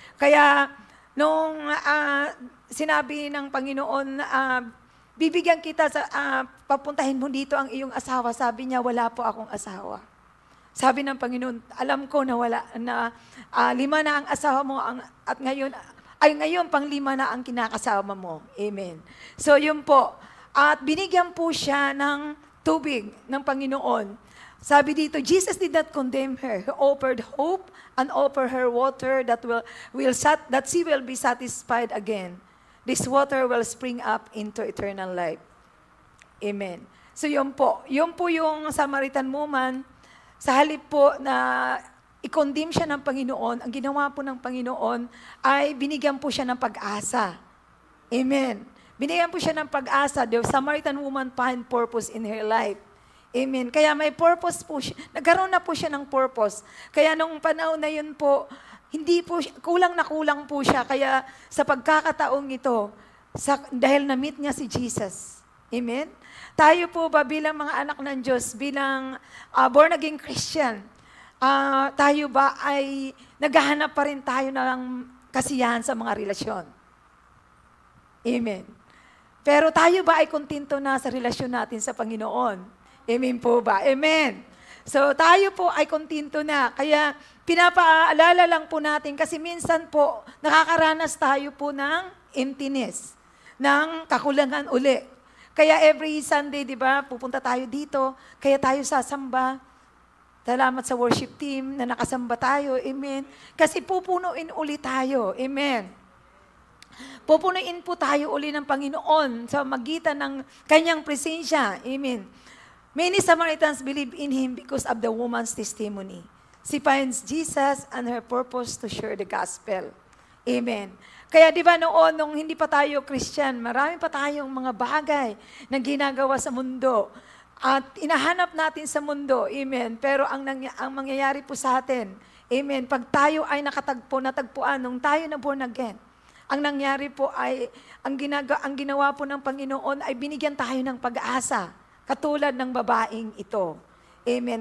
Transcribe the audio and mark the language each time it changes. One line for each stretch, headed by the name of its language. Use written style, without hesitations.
Filipino: Kaya, nung sinabi ng Panginoon, bibigyan kita, papuntahin mo dito ang iyong asawa, sabi niya, wala po akong asawa. Sabi ng Panginoon, alam ko na lima na ang asawa mo at ngayon pang-lima na ang kinakasama mo. Amen. So yun po. At binigyan po siya ng tubig ng Panginoon. Sabi dito,
English: Jesus did not condemn her. He offered hope and offered her water that she will be satisfied again. This water will spring up into eternal life. Amen.
Filipino: So yun po yung Samaritan woman, sa halip po na i-condemn siya ng Panginoon, ang ginawa po ng Panginoon ay binigyan po siya ng pag-asa. Amen. Binigyan po siya ng pag-asa.
English: The Samaritan woman find purpose in her life. Amen.
Filipino: Kaya may purpose po siya. Nagkaroon na po siya ng purpose. Kaya nung panahon na yun po, kulang na kulang po siya. Kaya sa pagkakataong ito, dahil na-meet niya si Jesus. Amen. Tayo po ba bilang mga anak ng Diyos, bilang born-again Christian, tayo ba ay naghahanap pa rin tayo ng kasiyahan sa mga relasyon? Amen. Pero tayo ba ay kontento na sa relasyon natin sa Panginoon? Amen po ba? Amen. So tayo po ay kontento na. Kaya pinapaalala lang po natin kasi minsan po nakakaranas tayo po ng emptiness, ng kakulangan uli. Kaya
English: every Sunday,
Filipino: di ba, pupunta tayo dito, kaya tayo sasamba. Salamat sa worship team na nakasamba tayo. Amen. Kasi pupunuin uli tayo. Amen. Pupunuin po tayo uli ng Panginoon sa magitan ng kanyang presensya. Amen.
English: Many Samaritans believe in Him because of the woman's testimony. She finds Jesus and her purpose to share the gospel. Amen.
Filipino: Kaya di ba noon, nung hindi pa tayo Christian, marami pa tayong mga bagay na ginagawa sa mundo. At inahanap natin sa mundo. Amen. Pero ang mangyayari po sa atin, amen, pag tayo ay natagpuan, nung tayo na born again, ang nangyari po ay, ang ginawa po ng Panginoon ay binigyan tayo ng pag-asa, katulad ng babaeng ito. Amen.